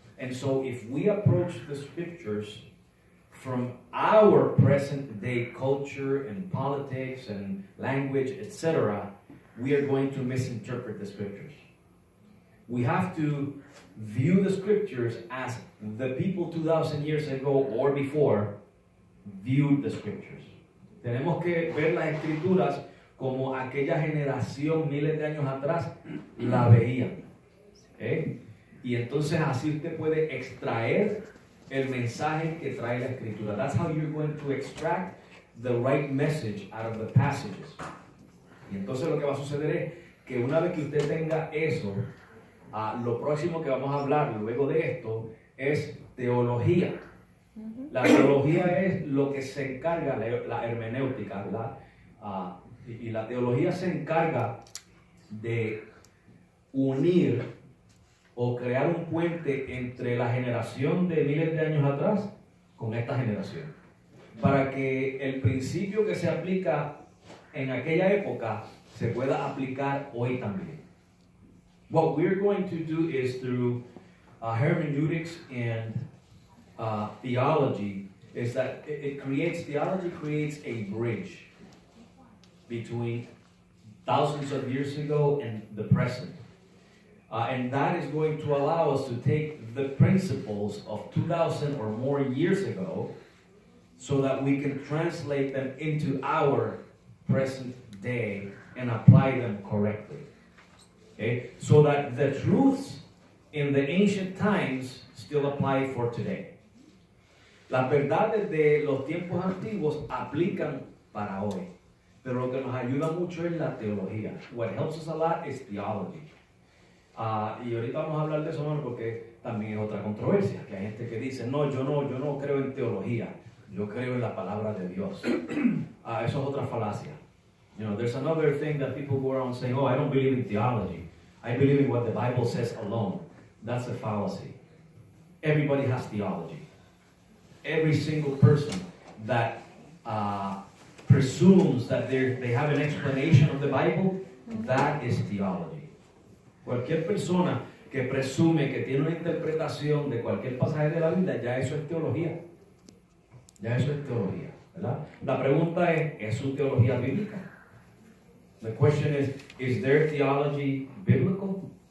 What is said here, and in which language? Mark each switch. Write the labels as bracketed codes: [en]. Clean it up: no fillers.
[en] And so if we approach the scriptures from our present day culture and politics and language, etc., we are going to misinterpret the scriptures. We have to view the scriptures as the people 2,000 years ago or before viewed the scriptures. [es] Tenemos que ver las escrituras como aquella generación miles de años atrás la veía. ¿Okay? Y entonces así usted puede extraer el mensaje que trae la escritura. [en] That's how you're going to extract the right message out of the passages. [es] Y entonces lo que va a suceder es que una vez que usted tenga eso, lo próximo que vamos a hablar luego de esto es teología. La teología es lo que se encarga, la hermenéutica, ¿verdad? Y la teología se encarga de unir o crear un puente entre la generación de miles de años atrás con esta generación, para que el principio que se aplica en aquella época se pueda aplicar hoy también. [en] What we're going to do is through hermeneutics and theology, is that theology creates a bridge between thousands of years ago and the present. And that is going to allow us to take the principles of 2,000 or more years ago so that we can translate them into our present day and apply them correctly. Okay? So that the truths in the ancient times still apply for today. [es] Las verdades de los tiempos antiguos aplican para hoy. Pero lo que nos ayuda mucho es la teología. [en] What helps us a lot is theology. [es] Y ahorita vamos a hablar de eso, hermano, porque también es otra controversia, que hay gente que dice, no, yo no creo en teología, yo creo en la palabra de Dios. Eso es otra falacia. [en] You know, there's another thing that people go around saying, oh, I don't believe in theology. I believe in what the Bible says alone. That's a fallacy. Everybody has theology. Every single person that presumes that they have an explanation of the Bible, that is theology. [es] Cualquier persona que presume que tiene una interpretación de cualquier pasaje de la Biblia, ya eso es teología. Ya eso es teología, ¿verdad? La pregunta es su teología bíblica? [en] The question is there theology biblical?